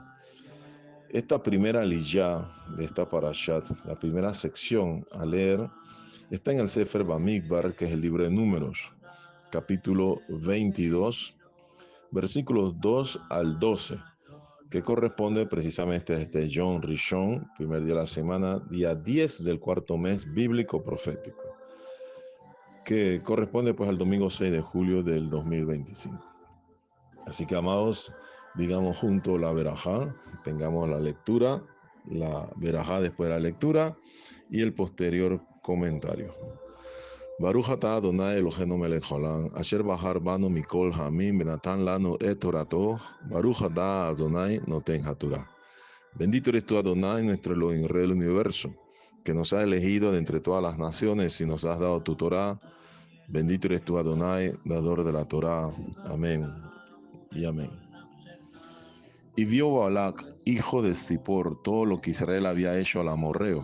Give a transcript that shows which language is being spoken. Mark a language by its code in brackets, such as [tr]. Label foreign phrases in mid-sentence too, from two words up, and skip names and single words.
[es] Esta primera liyá de esta parashat, la primera sección a leer, está en el Sefer Bamidbar, que es el libro de Números, capítulo 22, versículos 2 al 12, que corresponde precisamente a este [he] יום ראשון, [es] primer día de la semana, día 10 del cuarto mes bíblico profético, que corresponde pues al domingo 6 de julio del 2025. Así que, amados, digamos junto la verajá, tengamos la lectura, la verajá después de la lectura y el posterior comentario. [he] ברוך אתה אדוני אלוהינו מלך העולם, אשר בחר בנו מכל העמים בנתן לנו את תורתו, ברוך אתה אדוני נותן התורה. [es] Bendito eres tú, Adonai, nuestro Elohim, Rey del universo, que nos has elegido de entre todas las naciones y nos has dado tu Torá. Bendito eres tú, Adonai, dador de la Torá. Amén y amén. Y vio Balak, hijo de Zippor, todo lo que Israel había hecho al amorreo.